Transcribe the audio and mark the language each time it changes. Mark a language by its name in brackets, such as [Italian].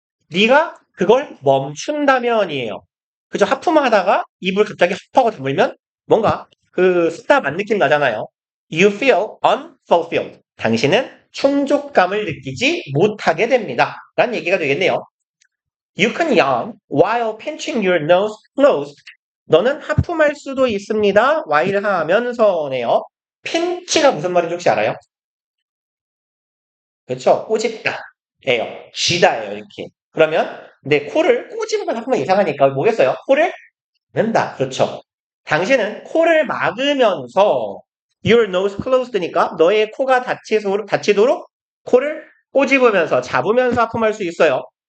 [Korean] 네가 그걸 멈춘다면이에요. 그죠? 하품하다가 입을 갑자기 흡하고 다물면 뭔가 그 stop 안 느낌 나잖아요. [English] You feel unfulfilled. [Korean] 당신은 충족감을 느끼지 못하게 됩니다. 라는 얘기가 되겠네요. [English] You can yawn while pinching your nose closed. [Korean] 너는 하품할 수도 있습니다. while 하면서네요. pinch가 무슨 말인지 혹시 알아요? 그렇죠? 꼬집다. 예요. 쥐다예요, 이렇게. 그러면 내 코를 꼬집으면 하품은 이상하니까 뭐겠어요? 코를 는다. 그렇죠. 당신은 코를 막으면서 [English] your nose closed [Korean] 니까 너의 코가 닫히도록 코를 꼬집으면서 잡으면서 하품할 수 있어요.